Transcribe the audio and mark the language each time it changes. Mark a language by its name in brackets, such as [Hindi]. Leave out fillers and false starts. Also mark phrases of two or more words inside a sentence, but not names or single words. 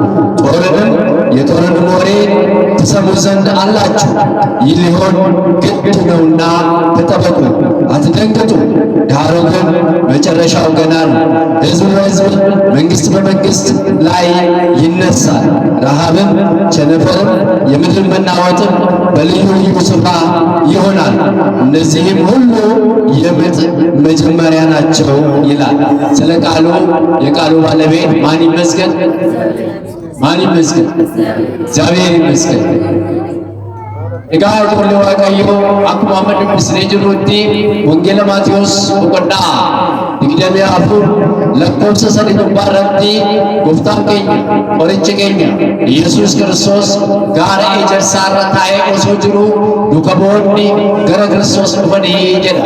[Amharic] የጦርንም ወሬ ትሰሙ ዘንድ አላችሁ። ይህ ሊሆን ግድ ነውና ተጠበቁ፣ አትደንግጡ። ዳሩ ግን መጨረሻው ገና ነው። ሕዝብ በሕዝብ መንግሥት በመንግሥት ላይ ይነሳል። ረሃብም ቸነፈርም የምድር መናወጥም በልዩ ልዩ ስፍራ ይሆናል። እነዚህም ሁሉ የምጥ መጀመሪያ ናቸው ይላል። ስለ ቃሉ የቃሉ ባለቤት ማን ይመስገን? ማን ይመስገን? እግዚአብሔር ይመስገን። [Oromo] egaa ijoollee Waaqayyoo akkuma amma dubbisnee jirrutti wangeela Maatiyos boqonnaa 24 lakkoofsa 3 irratti gooftaan keenya qorichi keenya Yesuus Kiristoos gaara ejersaa irra taa'ee osoo jiru duuka bu'oonni gara Kiristoos dhufanii jedha.